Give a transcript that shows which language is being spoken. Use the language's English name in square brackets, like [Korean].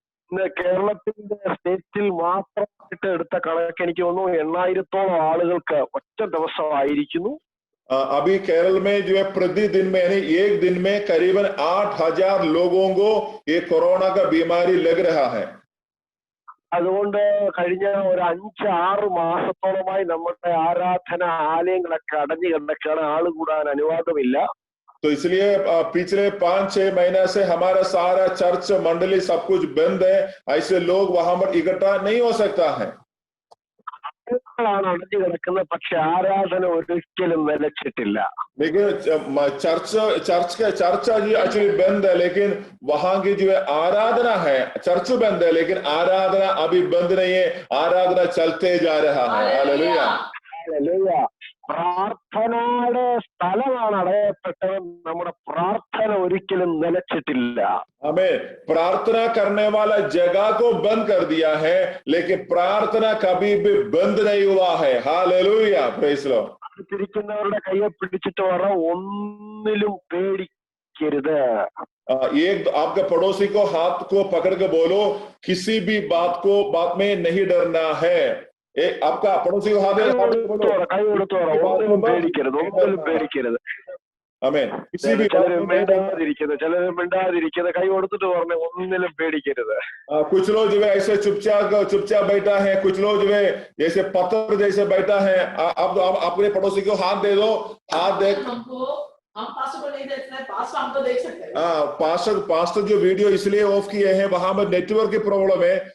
[Malayalam] ഇന്ന് കേരളത്തിന്റെ സ്റ്റേറ്റിൽ മാത്രമായിട്ട് എടുത്ത കണക്ക് എനിക്ക് തോന്നുന്നു 8,000-ഓളം ആളുകൾക്ക് ഒറ്റ ദിവസമായിരിക്കുന്നു. [Hindi] अभी केरल में जो है प्रतिदिन में यानी एक दिन में करीबन 8,000 लोगों को ये कोरोना का बीमारी लग रहा है। [Malayalam] അതുകൊണ്ട് കഴിഞ്ഞ ഒരു 5-6 മാസത്തോളമായി നമ്മുടെ ആരാധന ആലയങ്ങളൊക്കെ അടഞ്ഞു കിടക്കുകയാണ്. ആള് കൂടാൻ അനുവാദമില്ല. [Hindi] तो इसलिए पिछले 5-6 महीना से हमारा सारा चर्च मंडली सब कुछ बंद है, ऐसे लोग वहां पर इकट्ठा नहीं हो सकता है। [Malayalam] അടഞ്ഞു കിടക്കുന്നത്, പക്ഷെ ആരാധന ഒരിക്കലും നിലച്ചിട്ടില്ല. [Hindi] लेकिन चर्च एक्चुअली बंद है, लेकिन वहां की जो है आराधना है, चर्च बंद है लेकिन आराधना अभी बंद नहीं है, आराधना चलते जा रहा है। Hallelujah, hallelujah. [Malayalam] പ്രാർത്ഥനയുടെ സ്ഥലമാണ് അടയപ്പെട്ടത്. നമ്മുടെ പ്രാർത്ഥന ഒരിക്കലും നിലച്ചിട്ടില്ല. [Hindi] हमें प्रार्थना करने वाला जगह को बंद कर दिया है, लेकिन प्रार्थना कभी भी बंद नहीं हुआ है। Hallelujah, [English] Praise the Lord. [Malayalam] തിരിക്കുന്നവരുടെ കയ്യെ പിടിച്ചിട്ട് പറ, ഒന്നിലും പേടിക്കരുത്. [Hindi] एक आपके पड़ोसी को हाथ को पकड़ के बोलो, किसी भी बात में नहीं डरना है। आपका पड़ोसी को हाथ [Malayalam] കൈ കൊടുത്തോറ, ഒന്നിലും പേടിക്കരുത്, ഒന്നിലും പേടിക്കരുത്. [Hindi] आमेन। किसी भी [Malayalam] ചിലര് മിണ്ടാതിരിക്കുന്നത് കൈ കൊടുത്തിട്ട് പറഞ്ഞ ഒന്നിലും പേടിക്കരുത്. [Hindi] कुछ लोग जो है ऐसे चुपचाप बैठा है, कुछ लोग जो है जैसे पत्थर जैसे बैठा है। आप अपने पड़ोसी को हाथ दे दो, हाथ दे। हम पास्टर को नहीं देख सकते, पास्टर हमको देख सकते हैं। पास्टर जो वीडियो इसलिए ऑफ किए हैं, वहां पर नेटवर्क की प्रॉब्लम है।